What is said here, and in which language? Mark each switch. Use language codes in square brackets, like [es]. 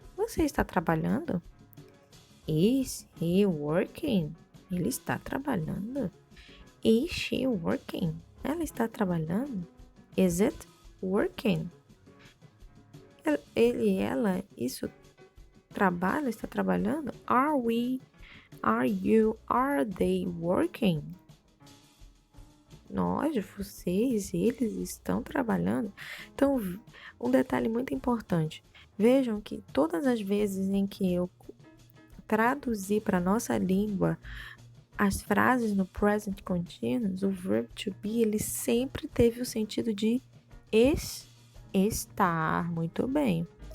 [pt] Você está trabalhando? [en] Is he working? [pt] Ele está trabalhando. [en] Is she working? [pt] Ela está trabalhando? [en] Is it working? [pt] Ele, ela, isso trabalha, está trabalhando? [en] Are we, are you, are they working? [pt] Nós, vocês, eles estão trabalhando? Então, um detalhe muito importante. Vejam que todas as vezes em que eu traduzi para a nossa língua as frases no present continuous, o verb to be, ele sempre teve o sentido de estar, muito bem.